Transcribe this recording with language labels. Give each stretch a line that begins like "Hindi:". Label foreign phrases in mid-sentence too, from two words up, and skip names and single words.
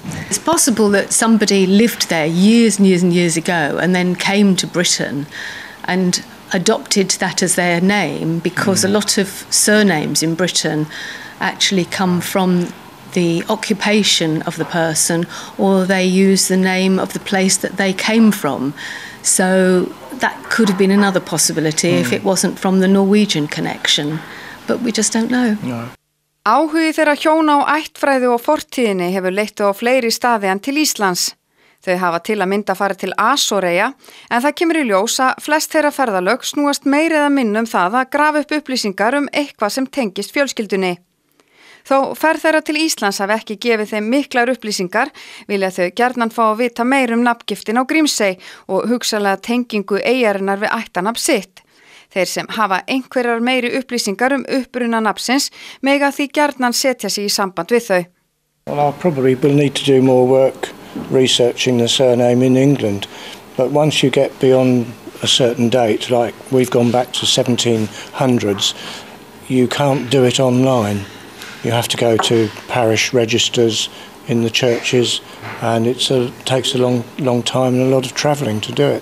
English: It's possible that somebody lived there years and years and years ago and then came to Britain and adopted that as their name, because a lot of surnames in Britain actually come from the occupation of the person, or they use the name of the place that they came from. So that could have been another possibility if it wasn't from the Norwegian connection. But we just don't know. No.
Icelandic: Áhugi þeirra hjóna á ættfræði og fortíðinni hefur leitt á fleiri staði en til Íslands. Þau hafa til að mynda farið til Asoreyja, en það kemur í ljós að flest þeirra ferðalög snúast meira eða minna það að grafa upp upplýsingar eitthvað sem tengist fjölskyldunni. Þó ferð þeirra til Íslands hafi ekki gefið þeim miklar upplýsingar, vilja þau gjarnan fá að vita meir nafngiftin á Grímsey og hugsanlega tengingu eyjarinnar við ættarnafn sitt. Þeir sem hafa einhverjar meiri upplýsingar uppruna nafnsins mega því gjarnan setja sig í samband við þau.
English: Well, I probably will need to do more work researching the surname in England, but once you get beyond a certain date, like we've gone back to 1700s, you can't do it online. You have to go to parish registers in the churches, and it takes a long time and a lot of travelling to do it.